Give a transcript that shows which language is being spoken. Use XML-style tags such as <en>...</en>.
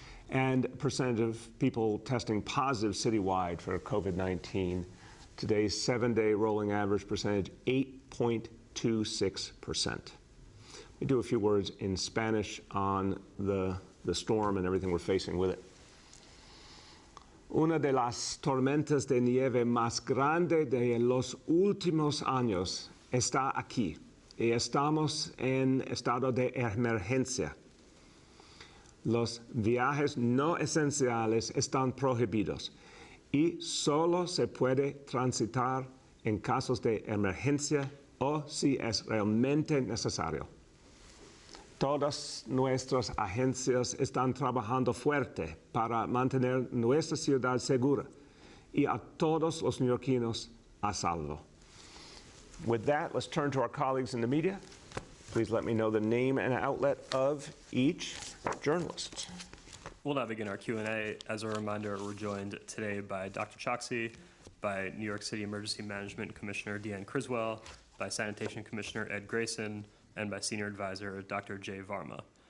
<en>And percentage of people testing positive citywide for COVID-19. Today's 7-day rolling average percentage, 8.26%. Let me do a few words in Spanish on the storm and everything we're facing with it.</en> <es>Una de las tormentas de nieve más grande de los últimos años está aquí y estamos en estado de emergencia. Los viajes no esenciales están prohibidos y solo se puede transitar en casos de emergencia o si es realmente necesario. Todas nuestras agencias están trabajando fuerte para mantener nuestra ciudad segura y a todos los neoyorquinos a salvo.</es> <en>With that, let's turn to our colleagues in the media. Please let me know the name and outlet of each journalist. We'll now begin our Q&A. As a reminder, we're joined today by Dr. Choksi, by New York City Emergency Management Commissioner Deanne Criswell, by Sanitation Commissioner Ed Grayson, and by Senior Advisor Dr. Jay Varma.</en>